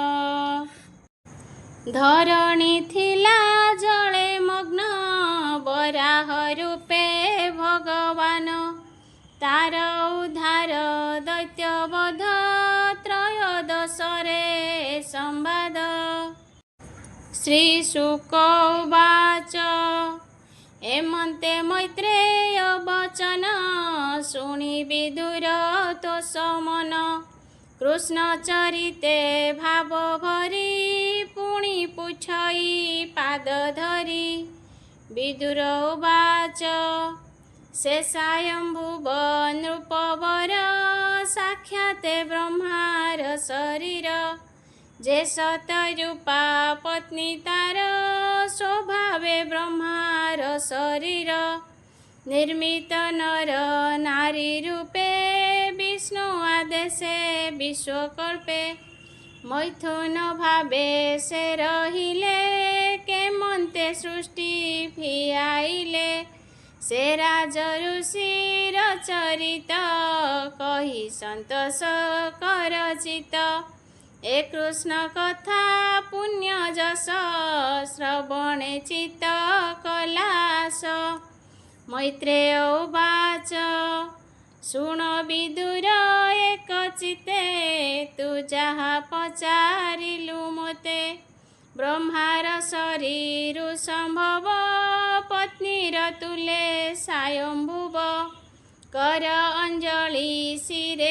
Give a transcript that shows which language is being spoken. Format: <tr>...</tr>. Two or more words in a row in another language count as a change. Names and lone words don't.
<or>ଧରଣୀ ଥିଲା ଜଳେ ମଗ୍ନ ବରାହ ରୂପେ ଭଗବାନ ତାର ଉଦ୍ଧାର ଦୈତ୍ୟବଧ ତ୍ରୟୋଦଶରେ ସମ୍ବାଦ। ଶ୍ରୀଶୁକ ଉବାଚ ଏମନ୍ତେ ମୈତ୍ରେୟ ବଚନ ଶୁଣି ବିଦୁର ତୋଷ ମନ କୃଷ୍ଣ ଚରିତେ ଭାବ ଭରି ପୁଣି ପୁଛଇ ପାଦ ଧରି। ବିଦୁର ଉବାଚ ଶେଷାୟମ୍ଭୁବ ନୃପବର ସାକ୍ଷାତେ ବ୍ରହ୍ମାର ଶରୀର ଯେ ସତରୂପା ପତ୍ନୀ ତାର ସ୍ୱଭାବେ ବ୍ରହ୍ମାର ଶରୀର ନିର୍ମିତ ନର ନାରୀ ରୂପେ ବିଷ୍ଣୁ ଆଦେଶେ ବିଶ୍ୱକଳ୍ପେ ମୈଥୁନ ଭାବେ ସେ ରହିଲେ କେମନ୍ତେ ସୃଷ୍ଟି ଫିଆଇଲେ ସେ ରାଜ ଋଷିର ଚରିତ କହି ସନ୍ତୋଷ କର ଚିତ ଏ କୃଷ୍ଣ କଥା ପୁଣ୍ୟ ଯଶ ଶ୍ରବଣେ ଚିତ୍ତ କଳାସ। ମୈତ୍ରେୟ ଉବାଚ ଶୁଣ ବିଦୁର ଏକ ଚିତେ ତୁ ଯାହା ପଚାରିଲୁ ମୋତେ ବ୍ରହ୍ମାର ଶରୀର ସମ୍ଭବ ପତ୍ନୀର ତୁଳେ ସାୟମ୍ଭୁବ କର ଅଞ୍ଜଳି ଶିରେ</or>